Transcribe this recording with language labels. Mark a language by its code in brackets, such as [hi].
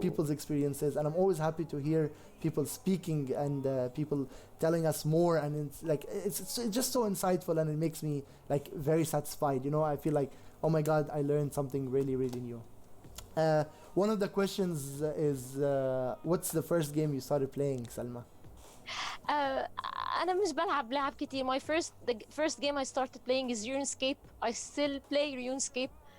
[en] people's experiences, and I'm always happy to hear people speaking and people telling us more, and it's like it's just so insightful, and it makes me like very satisfied. You know, I feel like, oh my God, I learned something really, really new. One of the questions is, what's the first game you started playing, Salma? [ar] Uh, أنا مش بلعب لعب كتير. [en] The first game I started playing is RuneScape. I still play RuneScape.